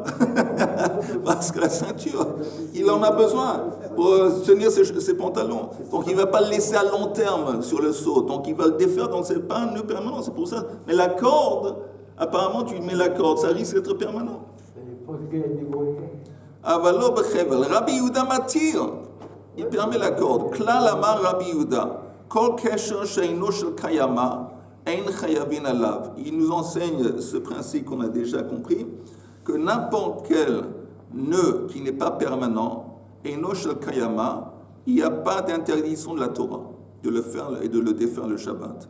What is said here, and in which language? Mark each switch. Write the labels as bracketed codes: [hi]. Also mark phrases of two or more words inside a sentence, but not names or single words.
[fr] Parce que la ceinture, il en a besoin pour tenir ses pantalons. Donc il ne va pas le laisser à long terme sur le seau. Donc il va le défaire. Donc ce n'est pas un nœud permanent. C'est pour ça. Mais la corde, apparemment, tu mets la corde, ça risque d'être permanent. [he] אבל בחבל. רבי יהודה מתיר. [fr] Il permet la corde. [he] כלל אמר רבי יהודה. כל קשר שאינו של קיימא. [fr] Il nous enseigne ce principe qu'on a déjà compris, que n'importe quel nœud qui n'est pas permanent, il n'y a pas d'interdiction de la Torah de le faire et de le défaire le Shabbat.